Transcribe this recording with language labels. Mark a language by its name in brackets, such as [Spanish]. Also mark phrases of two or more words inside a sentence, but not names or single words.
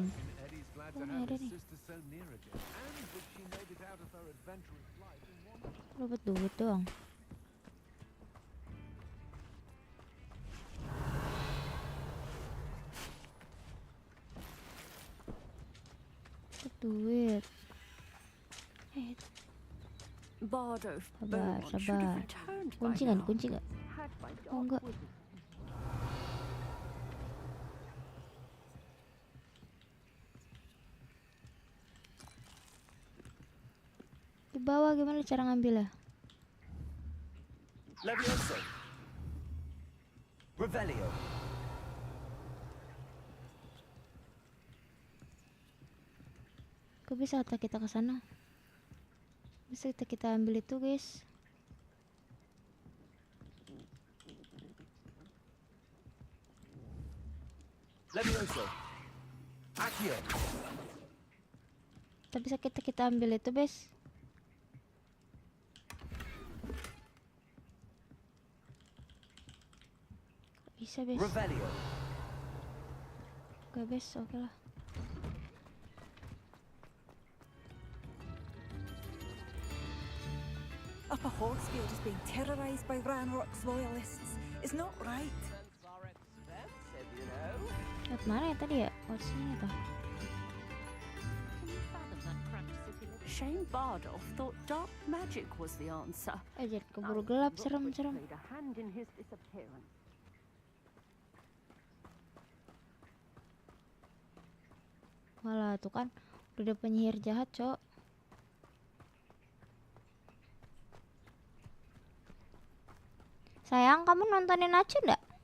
[Indonesian] Oh, ini ada nih. Dapat duit doang. Dapat duit. [English] Bardo of [Indonesian] Sabar, [English] Beaumont should [Indonesian] sabar. [English] have returned by [Indonesian] Kunci [English] now. [Indonesian] nggak? Oh enggak. Di bawah gimana cara ngambilnya? Levioso. Revelio. Kok bisa kita ke sana? Bisa kita ambil itu, guys. Levioso. Accio. Tapi bisa kita ambil itu, guys. Bisa, guys. Revelio. Oke, guys, oke lah. [English] Upper Horsefield is being terrorised by Ranrock's loyalists. It's not right. [Indonesian] Lihat mana ya tadi ya? Oh, sini tah. [English] Shane Bardolph thought dark magic was the answer. [Indonesian] Jadi keburu gelap, serem. [English] Played a hand in his disappearance. [Indonesian] Walah, tuh kan udah ada penyihir jahat, Cok. Sayang, kamu nontonin Acu nggak?